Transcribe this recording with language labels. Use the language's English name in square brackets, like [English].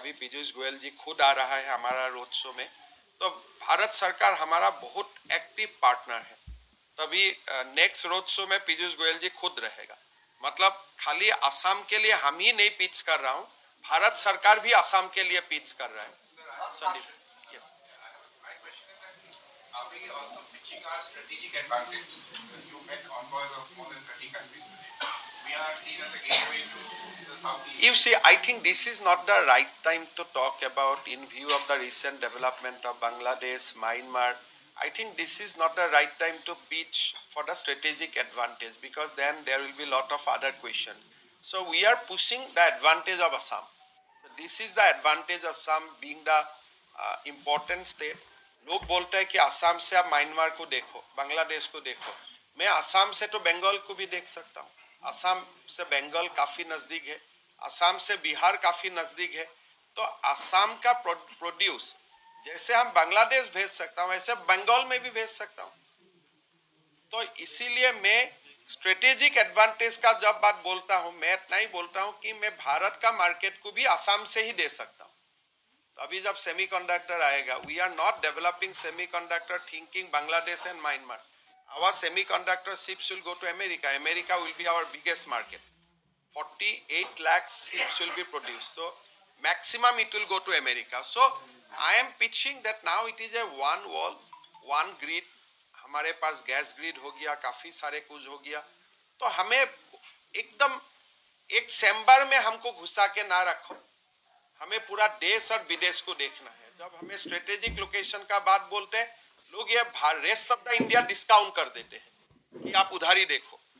[Hindi] अभी पीयूष गोयल जी खुद आ रहा है हमारा रोड शो में। तो भारत सरकार हमारा बहुत एक्टिव पार्टनर है। तभी नेक्स्ट रोड शो में पीयूष गोयल जी खुद रहेगा। मतलब खाली असम के लिए हम ही नहीं पिच कर रहा हूँ, भारत सरकार भी असम के लिए पिच कर रहा है। [English] Sandeep, yes. My question is that are we also pitching our strategic advantage? You met envoys of more than 30 countries today. We are seen as a gateway to the Southeast. You see, I think this is not the right time to talk about in view of the recent development of Bangladesh, Myanmar. I think this is not the right time to pitch for the strategic advantage, because then there will be a lot of other questions. So we are pushing the advantage of Assam. So this is the advantage of Assam being the important state. [Hindi] लोग बोलते हैं कि असम से आप Myanmar को देखो, बांग्लादेश को देखो। मैं असम से तो बंगाल को भी देख सकता हूँ। असम से बंगाल काफी नजदीक है, असम से बिहार काफी नजदीक है। तो असम का प्रोड्यूस जैसे हम बांग्लादेश भेज सकता हूँ वैसे बंगाल में भी भेज सकता हूँ। तो इसीलिए मैं स्ट्रेटेजिक एडवांटेज का जब बात बोलता हूँ, मैं इतना ही बोलता हूँ कि मैं भारत का मार्केट को भी असम से ही दे सकता हूँ। तो अभी जब सेमीकंडक्टर आएगा, [English] We are not developing semiconductor thinking Bangladesh and Myanmar. Our semiconductor chips will go to America. America will be our biggest market. 48 lakh chips will be produced. So maximum it will go to America. So I am pitching that now it is a one wall, one grid. [Hindi] हमारे पास gas grid हो गया, काफी सारे कुछ हो गया, तो हमें एकदम एक चैम्बर में हमको घुसा के ना रखो, हमें पूरा देश और विदेश को देखना है। जब हमें स्ट्रेटेजिक लोकेशन का बात बोलते हैं, लोग ये [English] rest of the India [Hindi] discount कर देते हैं कि आप उधारी देखो।